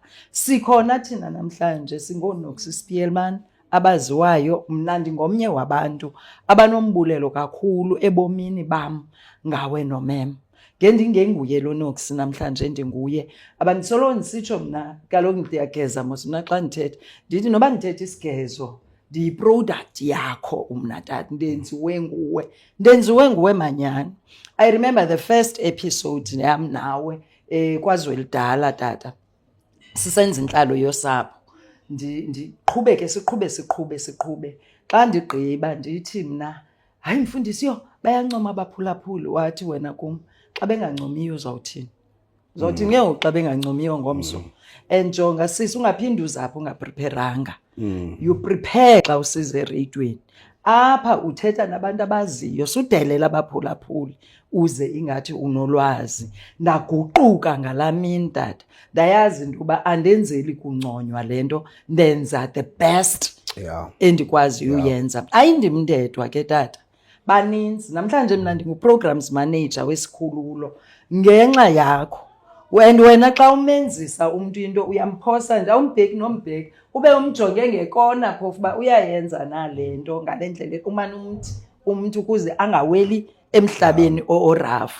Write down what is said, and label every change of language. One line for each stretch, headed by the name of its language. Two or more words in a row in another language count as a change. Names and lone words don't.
Xhosa: Sikhona thina namhlanje singooNoksi Spearman abaziwayo, mna ndingomnye wabantu abanombulelo kakhulu ebomini bam ngawe nomem. Ngendingenguye lo Noksi namhlanje ndinguye, abandisolo ndisitsho mna kaloku ndiyageza mos mna xa ndithetha ndithi noba ndithetha isigezo ndiyi-product yakho umna tata, ndenziwe nguwe manyani.
English: I remember the first episode
Xhosa: yam nawe KwaZwelidala tata, sisenza intlalo yosapho, siqhube xa ndigqiba ndithi mna hayi mfundisi yho bayancoma abaphulaphuli wathi wena kum xa bengancomiyo uzawuthini uzawuthini ke ngoku xa bengancomiyo ngomso and jonga sisi ungaphindi uzapho ungaprepheranga
English: you prepare
Xhosa: xa usize ereyidweni apha uthetha nabantu abaziyo sudelela abaphulaphuli uze ingathi unolwazi ndaguquka ngalaa mini tata ndayazi into yoba andenzeli kunconywa le nto ndenza
English: the best
Xhosa: endikwaziyo uyenza ayindimndedwa ke tata baninzi namhlanje mna ndingu-
English: programs manager
Xhosa: wesikhululo ngenxa yakho and wena xa umenzisa umntu into uyamphosa nje awumbheki nombheki ube umjonge ngekona phofu uba uyayenza na le nto ngale ndlela umane umntu ukuze angaweli emhlabeni orafu.